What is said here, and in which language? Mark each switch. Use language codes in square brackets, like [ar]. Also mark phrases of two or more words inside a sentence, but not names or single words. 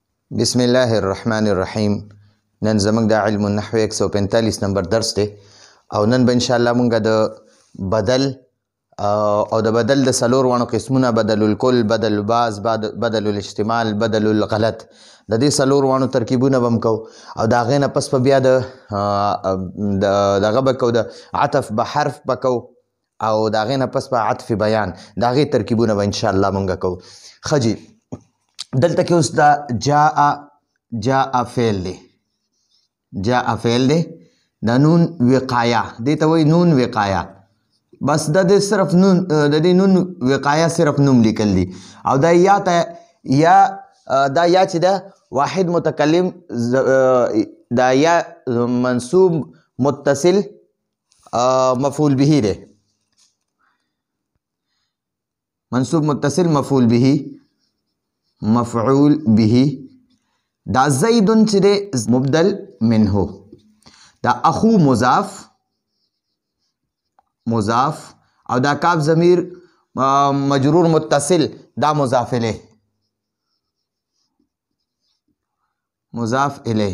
[ar] بسم الله الرحمن الرحیم. [ps] نن زموږ د [ar] علم النحو [ps] 145 نمبر درس دی او نن به [ar] ان شاء الله [ps] مونږ د بدل او د بدل د څلور وانو قسمونه [ar] بدل الکل، بدل البعض، بدل الاحتمال، بدل الغلط [ps] د دې څلور وانو ترکیبونه به کو او د هغې نه پس په بیا دغه به کو د عطف به حرف به کو او د هغې نه پس په عطف بیان د هغې ترکیبونه به [ar] ان شاء الله [ps] مونږ کو. ښه جي دلته کې اوس دا [ar] جاء فعل [ps] دی، [ar] جاء فعل [ps] دی د نون وقایه دې ته وایي نون وقایه. بس د دې صرف نون د دې نون وقایه صرف نوم لیکل دي او دا یا ته دا یا چې ده [ar] واحد متکلم [ps] دا یا [ar] منصوب متصل مفعول به [ps] دی، [ar] منصوب متصل مفعول به مفعول به. [ps] دا زیدن چې دی [ar] مبدل منه، [ps] دا اخو مضاف او دا کاف [ar] ضمیر مجرور متصل [ps] دا [ar] مضاف الیه، مضاف الیه.